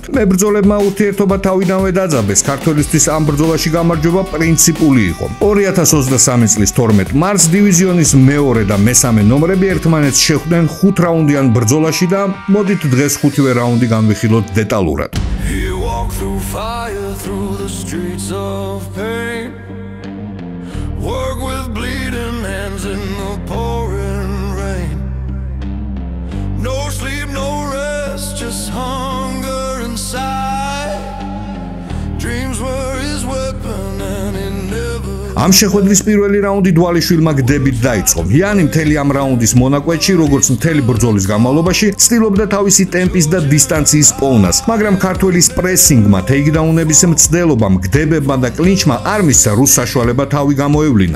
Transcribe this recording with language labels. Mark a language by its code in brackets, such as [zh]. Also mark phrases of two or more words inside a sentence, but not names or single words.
[ka] მებრძოლებმა ურთიერთობა თავიდანვე დაძაბეს. ქართველისთვის ამ ბრძოლაში გამარჯვება პრინციპული იყო. 2023 წლის 12 მარტს დივიზიონის მეორე და მესამე ნომრები ერთმანეთს შეხვდნენ 5 რაუნდიან ბრძოლაში და მოდით დღეს 5-ვე რაუნდი განვიხილოთ დეტალურად. [en] Work with bleeding hands in the pouring rain. No sleep, no rest, just hunger inside. Dreams were his weapon and he never [ka] ამ შეხვედრის პირველი რაუნდი დვალიშვილმა გდებით დაიწყო. იანი მთელი ამ რაუნდის მონაკვეთში, როგორც მთელი ბრძოლის განმავლობაში, ცდილობდა თავისი ტემპის და დისტანციის პოვნას, მაგრამ ქართველის პრესინგმა, ტეიქდაუნების მცდელობამ, გდებებმა და კლინჩმა არ მისცა რუს საშუალება თავი გამოევლინა.